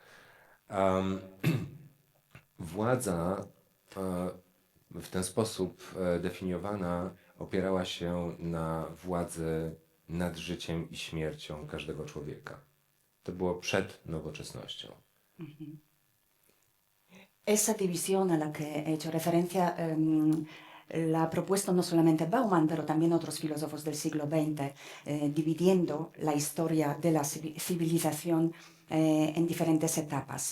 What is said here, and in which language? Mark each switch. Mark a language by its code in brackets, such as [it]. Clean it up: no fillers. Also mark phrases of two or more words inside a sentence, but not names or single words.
[pl] Władza w ten sposób definiowana opierała się na władzy nad życiem i śmiercią każdego człowieka. To było przed nowoczesnością. [es] Esa división a la que he hecho referencia la ha propuesto no solamente Bauman, pero también otros filósofos del siglo XX, dividiendo la historia de la civilización en diferentes etapas.